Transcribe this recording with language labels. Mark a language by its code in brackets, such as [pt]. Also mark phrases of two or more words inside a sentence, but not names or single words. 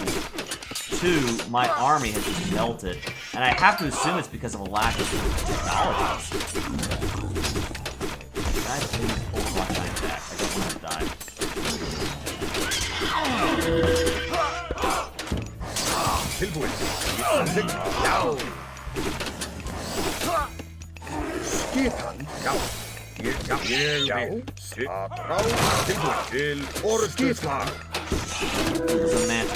[en] 2, my army has just melted, and I have to assume it's because of a lack of technologies. Can I please pull the rock giant back? I don't want to die. [is] Tilbúin. Samþykkt. Já. Skipan. Já. Ég vil. Strá. Tilbúin. Til orrustuslag. [en] There's a mantle.